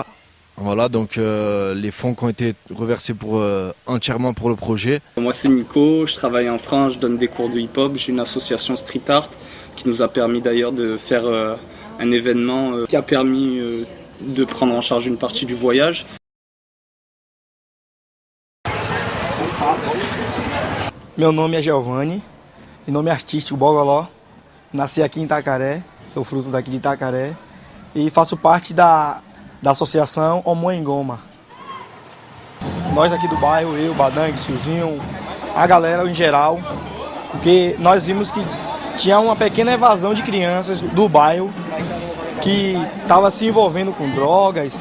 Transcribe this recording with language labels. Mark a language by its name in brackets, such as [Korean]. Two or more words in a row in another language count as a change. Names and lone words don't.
[French] Voilà, donc les fonds qui ont été reversés entièrement pour le projet. Moi c'est Nico, je travaille en France, je donne des cours de hip-hop, j'ai une association street art qui nous a permis d'ailleurs de faire un événement qui a permis de prendre en charge une partie du voyage. [Portuguese] Meu nome é Giovanni, e nome artístico Bogoló. Nasci aqui em Itacaré, sou fruto daqui de Itacaré e faço parte da associação Homo Engoma. Nós aqui do bairro, eu, Badang, Suzinho, a galera em geral, porque nós vimos que tinha uma pequena evasão de crianças do bairro que estava se envolvendo com drogas.